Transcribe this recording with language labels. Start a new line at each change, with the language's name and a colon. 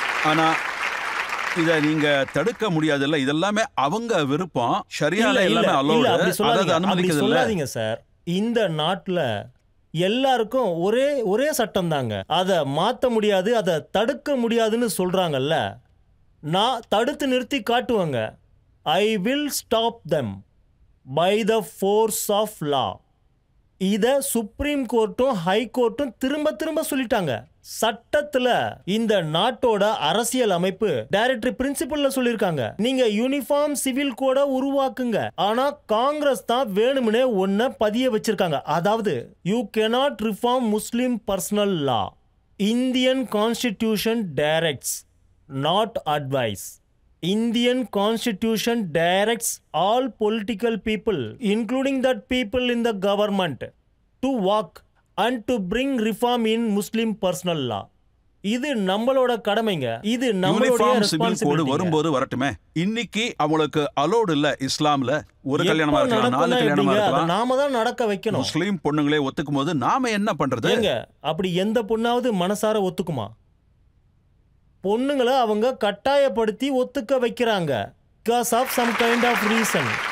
Tamil: ஆனா இத நீங்க தடுக்க முடியாதுல்ல. இதெல்லாமே அவங்க விருப்பம். ஷரியால எல்லாமே அலோவ்டு. அத அனுமதிக்கிறது இல்ல. சொல்லாதீங்க சார். இந்த நாட்டுல எல்லாருக்கும் ஒரே ஒரே சட்டம் தாங்க. அதை மாற்ற முடியாது, அதை தடுக்க முடியாதுன்னு சொல்றாங்கல்ல. நான் தடுத்து நிறுத்தி காட்டுவேங்க.
English: I will stop them by the force of law.
Tamil: இத சுப்ரீம் கோர்ட்டும் ஹை கோர்ட்டும் திரும்ப திரும்ப சொல்லிட்டாங்க. சட்டத்துல இந்த நாட்டோட அரசியல் அமைப்பு டைரக்டரி பிரின்சிபல்ல சொல்லிருக்காங்க, நீங்க யூனிஃபார்ம் சிவில் கோட உருவாக்குங்க. ஆனா காங்கிரஸ் தான் வேணும்னே ஒன்ன பதிய வச்சிருக்காங்க. அதாவது
English: You cannot reform Muslim personal law. Indian Constitution directs, not advise. Indian Constitution directs all political people, including that people in the government, to work and to bring reform in Muslim personal law.
Tamil: இது நம்மளோட கடமைங்க. இது நம்மளோட responsibility. வரும்போது வரட்டுமே. இன்னைக்கு அவங்களுக்கு allot இல்ல இஸ்லாம்ல. ஒரு கல்யாணமா இருக்கலாம், 4 கல்யாணமா இருக்கலாம். நாம தான் நடக்க வைக்கணும். முஸ்லிம் பொண்ணுங்களே ஒத்துக்கும்போது நாம என்ன பண்றது? ஏங்க அப்படி எந்த பொண்ணாவது மனசார ஒத்துக்குமா? பொண்ணுங்களை அவங்க கட்டாயப்படுத்தி ஒத்துக்க வைக்கிறாங்க.
English: because of some kind of reason.